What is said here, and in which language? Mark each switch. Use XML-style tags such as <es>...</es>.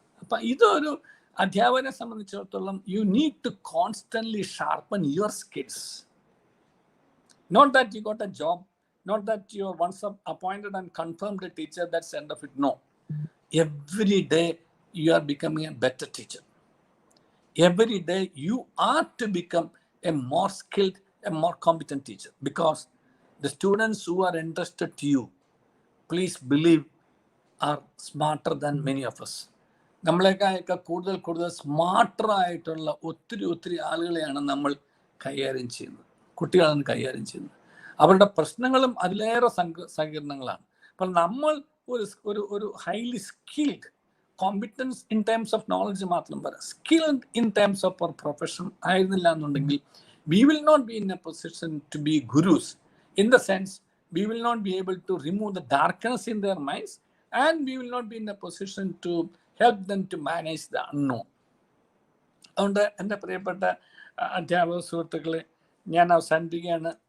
<ml>അപ്പം ഇതൊരു അധ്യാപകനെ സംബന്ധിച്ചിടത്തോളം</ml> <en>You need to constantly sharpen your skills. Not that you got a job, not that you are once appointed and confirmed a teacher, that's end of it. No, every day you are becoming a better teacher. Every day you are to become a more skilled, a more competent teacher, because the students who are entrusted to you, please believe, are smarter than many of us.</en> <ml>നമ്മളെക്കായൊക്കെ കൂടുതൽ smarter ആയിട്ടുള്ള ഒത്തിരി ആളുകളെയാണ് നമ്മൾ കൈകാര്യം ചെയ്യുന്നത്, കുട്ടികളാണ് കൈകാര്യം ചെയ്യുന്നത്. അവരുടെ പ്രശ്നങ്ങളും അതിലേറെ സങ്കീർണങ്ങളാണ്. അപ്പോൾ നമ്മൾ ഒരു</ml> <en>highly skilled, competence in terms of knowledge</en> <ml>മാത്രം പറയാം,</ml> <en>skilled in terms of അവർ profession</en> <ml>ആയിരുന്നില്ല എന്നുണ്ടെങ്കിൽ</ml> <en>we will not be in a position to be gurus, in the sense we will not be able to remove the darkness in their minds, and we will not be in a position to help them to manage the unknown.</en> <ml>അതുകൊണ്ട് എൻ്റെ പ്രിയപ്പെട്ട അധ്യാപക സുഹൃത്തുക്കളെ, ഞാൻ അവസാനിപ്പിക്കുകയാണ്.</ml>